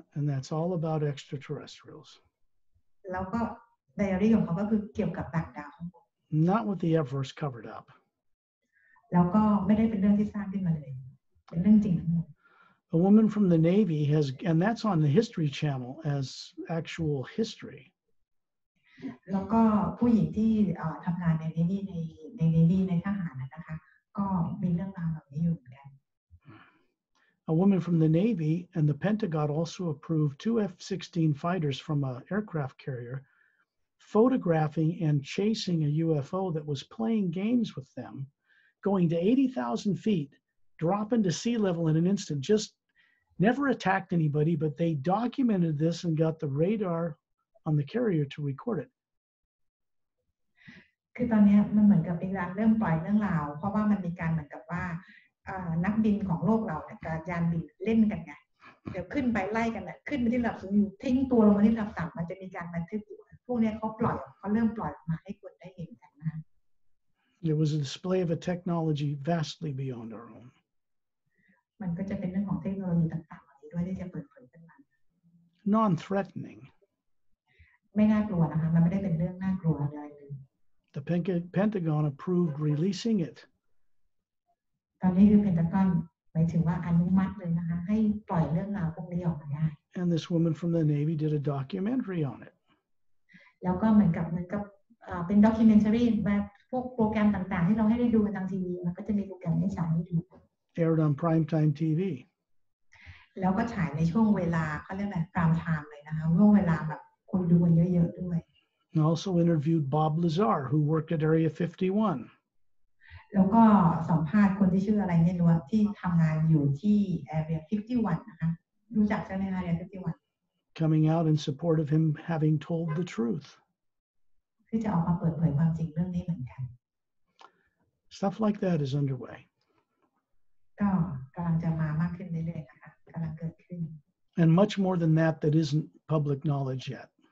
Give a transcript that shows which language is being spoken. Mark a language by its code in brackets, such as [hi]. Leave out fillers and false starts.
[en] That's all about extraterrestrials. [th] แล้วก็ไดอารี่ของเขาก็คือเกี่ยวกับต่างดาว [en] Not what the verse covered up. [th] แล้วก็ไม่ได้เป็นเรื่องที่สร้างขึ้นมาเลยเป็นเรื่องจริงทั้งหมด [en] A woman from the Navy has, and that's on the History Channel as actual history. [th] แล้วก็ผู้หญิงที่ทำงานในNavyในทหารนะคะก็มีเรื่องราวแบบนี้อยู่เหมือนกัน [en] A woman from the Navy and the Pentagon also approved 2 F-16 fighters from an aircraft carrier photographing and chasing a UFO that was playing games with them, going to 80,000 feet, dropping to sea level in an instant, just never attacked anybody, but they documented this and got the radar on the carrier to record it. [th] คือตอนนี้มันเหมือนกับเป็นการเริ่มปล่อยเรื่องราวเพราะว่ามันมีการเหมือนกับว่านักบินของโลกเราเนี่ยกับยานบินเล่นกันไงเดี๋ยวขึ้นไปไล่กันเนี่ยขึ้นไปที่ระดับสูงอยู่ทิ้งตัวลงมาที่ระดับต่ำมันจะมีการบันทึกอยู่พวกนี้เขาเริ่มปล่อยมาให้คนได้เห็นกันนะ [en] It was a display of a technology vastly beyond our own. [th] มันก็จะเป็นเรื่องของเทคโนโลยีต่างๆเหล่านี้ด้วยที่จะเปิดเผยขึ้นมา [en] Non-threatening. [th] ไม่น่ากลัวนะคะมันไม่ได้เป็นเรื่องน่ากลัวอะไรเลย [en] The Pentagon approved releasing it. [th] ตอนนี้คือเพนทากอนหมายถึงว่าอนุมัติเลยนะคะให้ปล่อยเรื่องราวพวกนี้ออกมาได้ [en] And this woman from the Navy did a documentary on it. [th] แล้วก็เหมือนกับเป็นด็อกิเมนทารีแบบพวกโปรแกรมต่างๆที่เราให้ได้ดูกันทางทีวีมันก็จะมีโปรแกรมให้ฉายให้ดู [en] Aired on primetime TV. [th] แล้วก็ฉายในช่วงเวลาเขาเรียกอะไรพรามไทม์เลยนะคะช่วงเวลาแบบคนดูกันเยอะๆด้วย [en] And also interviewed Bob Lazar, who worked at Area 51. [th] แล้วก็สัมภาษณ์คนที่ชื่ออะไรไม่รู้ที่ทำงานอยู่ที่ Area 51 นะคะรู้จักใช่ไหม Area 51 [en] Coming out in support of him having told the truth. [th] ที่จะออกมาเปิดเผยความจริงเรื่องนี้เหมือนกัน [en] Stuff like that is underway. [th] ก็กำลังจะมามากขึ้นเรื่อยๆนะคะกำลังเกิดขึ้น [en] And much more than that isn't public knowledge yet.